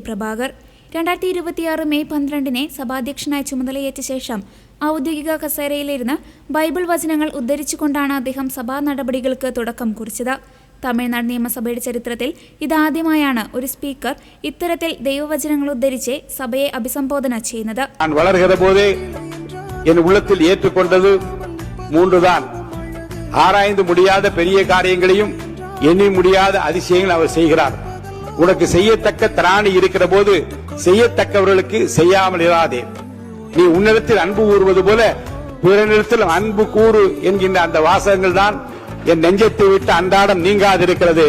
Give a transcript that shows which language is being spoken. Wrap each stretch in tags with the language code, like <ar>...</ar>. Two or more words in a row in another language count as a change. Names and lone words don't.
<ml>പ്രഭാകർ 2026 മെയ് 12 സഭാധ്യക്ഷനായി ചുമതലയേറ്റ ശേഷം ഔദ്യോഗിക കസേരയിലിരുന്ന് ബൈബിൾ വചനങ്ങൾ ഉദ്ധരിച്ചുകൊണ്ടാണ് അദ്ദേഹം സഭാ നടപടികൾക്ക് തുടക്കം കുറിച്ചത്. തമിഴ്നാട് നിയമസഭയുടെ ചരിത്രത്തിൽ ഇതാദ്യമായാണ് ഒരു സ്പീക്കർ ഇത്തരത്തിൽ ദൈവവചനങ്ങൾ ഉദ്ധരിച്ച് സഭയെ അഭിസംബോധന ചെയ്യുന്നത്.</ml> <ta>ஆராய்ந்து முடியாத பெரிய காரியங்களையும் எண்ணி முடியாத அதிசயங்கள் அவர் செய்கிறார். உனக்கு செய்யத்தக்க திராணி இருக்கிற போது செய்யத்தக்கவர்களுக்கு செய்யாமல் இராதே. நீ உன்னிடத்தில் அன்பு கூறுவது போல பிறனிடத்தில் அன்பு கூறு என்கின்ற அந்த வாசகங்கள் தான் என் நெஞ்சத்தை விட்டு அன்றாடம் நீங்காதிருக்கிறது.</ta>